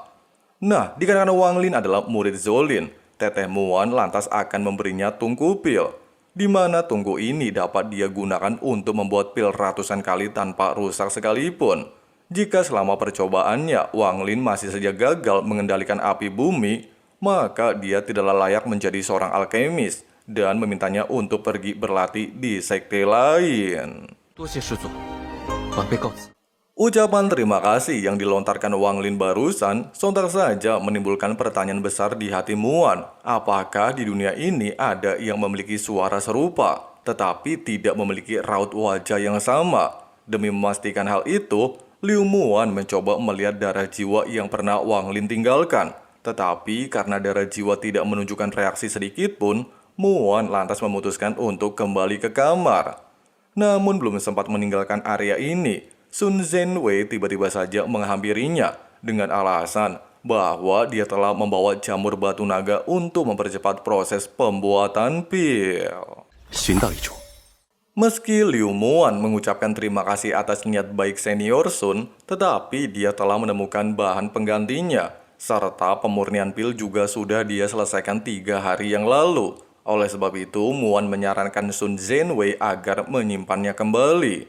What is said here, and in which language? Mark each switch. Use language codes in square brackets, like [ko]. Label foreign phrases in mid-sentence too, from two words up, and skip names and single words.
[id] Nah, dikarenakan Wang Lin adalah murid Zolin, Teteh Muan lantas akan memberinya tungku pil, di mana tungku ini dapat dia gunakan untuk membuat pil ratusan kali tanpa rusak sekalipun. Jika selama percobaannya Wang Lin masih saja gagal mengendalikan api bumi, maka dia tidaklah layak menjadi seorang alkemis dan memintanya untuk pergi berlatih di sekte lain. [zh] 多谢师祖，晚辈告辞。 [id] Ucapan terima kasih yang dilontarkan Wang Lin barusan sontak saja menimbulkan pertanyaan besar di hati Muan. Apakah di dunia ini ada yang memiliki suara serupa, tetapi tidak memiliki raut wajah yang sama? Demi memastikan hal itu, Liu Muan mencoba melihat darah jiwa yang pernah Wang Lin tinggalkan. Tetapi karena darah jiwa tidak menunjukkan reaksi sedikit pun, Muan lantas memutuskan untuk kembali ke kamar. Namun belum sempat meninggalkan area ini, Sun Zhenwei tiba-tiba saja menghampirinya dengan alasan bahwa dia telah membawa jamur batu naga untuk mempercepat proses pembuatan pil. [zh] 寻到一处， [id] Meski Liu Muan mengucapkan terima kasih atas niat baik senior Sun, tetapi dia telah menemukan bahan penggantinya, serta pemurnian pil juga sudah dia selesaikan 3 hari yang lalu. Oleh sebab itu, Muan menyarankan Sun Zhenwei agar menyimpannya kembali.